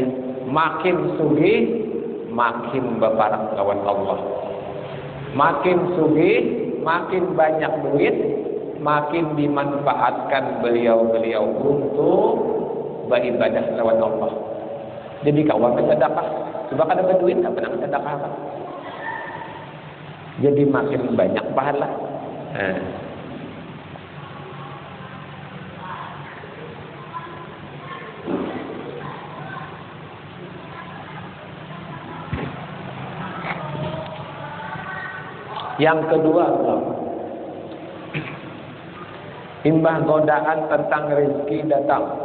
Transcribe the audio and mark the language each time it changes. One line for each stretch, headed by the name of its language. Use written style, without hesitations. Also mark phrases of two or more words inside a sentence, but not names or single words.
Banjar: Makin sugih, makin beparak lawan Allah. Makin sugih, makin banyak duit, makin dimanfaatkan beliau-beliau untuk beribadah lawan Allah. Jadi kawan bersedekah, coba kada berduit,
Indonesian: tak pernah bersedekah. Jadi makin banyak pahala.
Banjar: Yang kedua, imbah godaan tentang rezeki datang.